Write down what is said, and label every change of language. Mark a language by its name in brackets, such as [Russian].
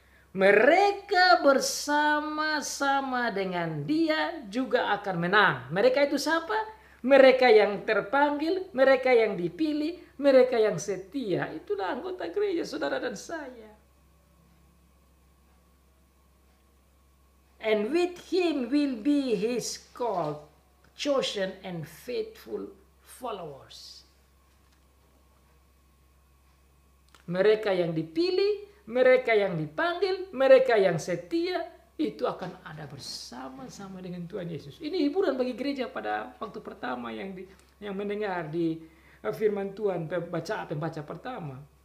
[Indonesian] Mereka bersama-sama dengan dia juga akan menang. Mereka itu siapa? Mereka yang terpanggil, mereka yang dipilih, mereka yang setia. Itulah anggota gereja, saudara dan saya. [English] And with him will be his called, chosen and faithful followers. [Indonesian] Mereka yang dipilih, mereka yang dipanggil, mereka yang setia, itu akan ada bersama-sama dengan Tuhan Yesus. Ini hiburan bagi gereja pada waktu pertama yang mendengar di firman Tuhan, pembaca pertama.